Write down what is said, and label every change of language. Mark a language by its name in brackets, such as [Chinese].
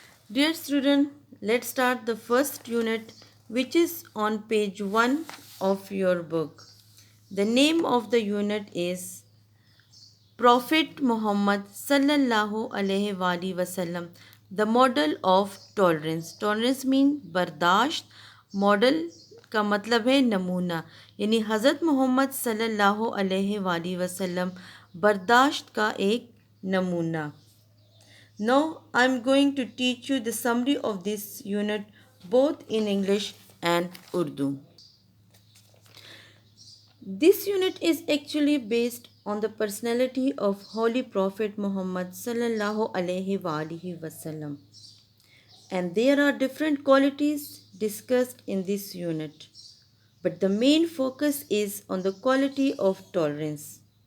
[English] Dear student, let's start the first unit which is on page 1 of your book. The name of the unit is Prophet Muhammad sallallahu alaihi wasallam, the model of tolerance. Tolerance means [Urdu] बर्दाश्त. Model کا مطلب ہے نمونہ، یعنی حضرت محمد صلی اللہ علیہ وآلہ وسلم برداشت کا ایک نمونہ. [English] Now I am going to teach you the summary of this unit both in English and Urdu. This unit is actually based on the personality of Holy Prophet Muhammad sallallahu alaihi wasallam, and there are different qualities discussed in this unit, but the main focus is on the quality of tolerance.